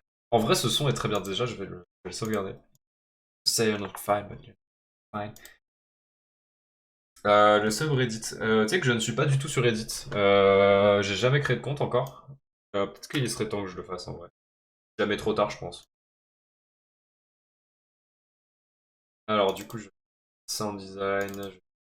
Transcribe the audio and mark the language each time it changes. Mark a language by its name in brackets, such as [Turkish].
[French] En vrai, ce son est très bien. Déjà, je vais le sauvegarder. [English] Say you're not fine, but you're fine. [French] Le subreddit. Tu sais que je ne suis pas du tout sur Reddit. J'ai jamais créé de compte encore. Peut-être qu'il serait temps que je le fasse en vrai. Jamais trop tard, je pense. Alors, du coup, sound design.